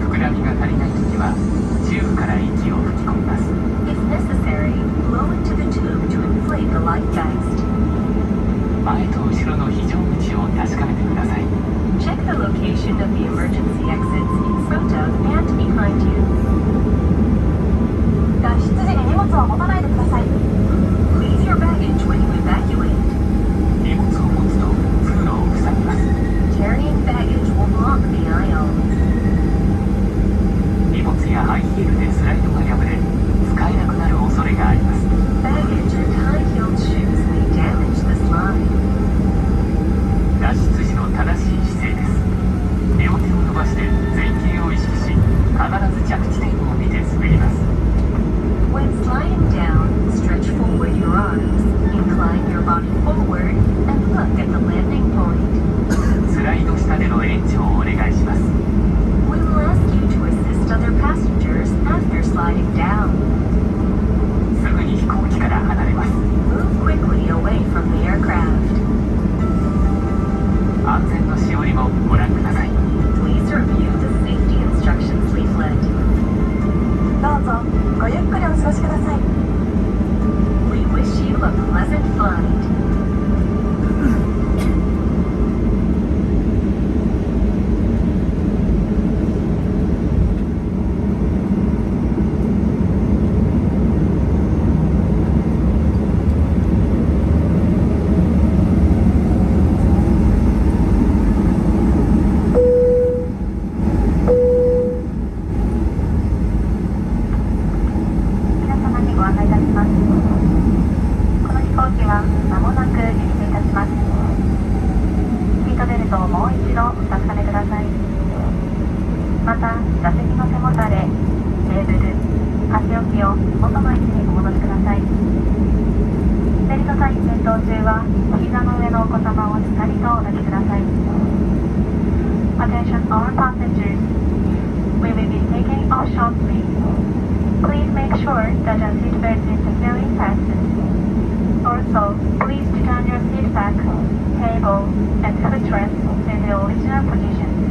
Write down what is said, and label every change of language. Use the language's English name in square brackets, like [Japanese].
[Japanese] みが足りないときはチューブから息を吹き込みます。 [English] If necessary, blow into the tube to inflate the life vest. [Japanese] 前と後ろの非常口を確かめてください。 [English] Check the location of the emergency exits in front of and behind you. [Japanese] 脱出時に荷物を持たないでください。 [English] Leave your baggage when you evacuate. [Japanese] 荷物を持つと通路を塞ぎます。 [English] Carrying baggage will block the aisle. [Japanese] 荷物やハイヒールでスライドが破れ使えなくなる恐れがあります。 [English] Baggage and high-heeled shoes may damage the slide. [Japanese] 脱出時の正しい姿勢です。両手を伸ばして前傾を意識し、必ず着地点を見て滑ります。 [English] When sliding down, stretch forward your arms, incline your body forward, and look at the landing point. [Japanese] スライド下での援助をお願いします。 [English] We will ask you to assist other passengers after sliding down. [Japanese] すぐに飛行機から離れます。 [English] Move quickly away from the aircraft. [Japanese] 安全のしおりもご覧ください。 [English] Please review the safety instructions leaflet. [Japanese] どうぞごゆっくりお過ごしください。 [English] We wish you a pleasant flight. [Japanese] 皆様にご案内いたします。この飛行機は間もなく離陸いたします。シートベルトをもう一度お確かめください。また、座席の背もたれ、テーブル、箸置きを元の位置にお戻しください。ベルトサイン点灯中は、膝の上のお子様をしっかりとお抱きください。 [English] Attention all passengers. We will be taking off shortly. Please make sure that your seatbelt is securely fastened. Also, please return your seat back, table, and footrest to the original position.